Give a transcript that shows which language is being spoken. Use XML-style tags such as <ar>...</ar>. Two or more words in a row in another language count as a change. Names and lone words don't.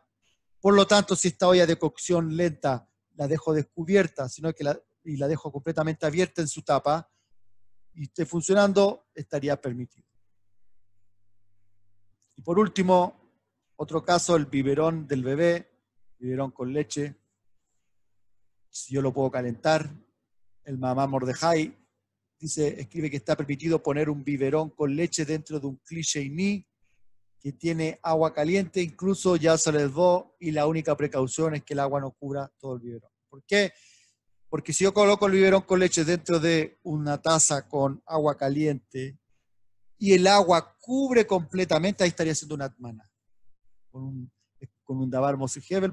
<es>Por lo tanto, si esta olla de cocción lenta la dejo descubierta, sino que la dejo completamente abierta en su tapa y esté funcionando, estaría permitido. Y por último, otro caso, el biberón del bebé, biberón con leche. Si yo lo puedo calentar, el mamá Mordejai escribe que está permitido poner un biberón con leche dentro de un</es> <he>kli sheini</he> <es>que tiene agua caliente, incluso ya se les dio, y la única precaución es que el agua no cubra todo el biberón. ¿Por qué? Porque si yo coloco el biberón con leche dentro de una taza con agua caliente y el agua cubre completamente, ahí estaría haciendo una atmana, con un</es> <he>davar Moshe Hebel.</he>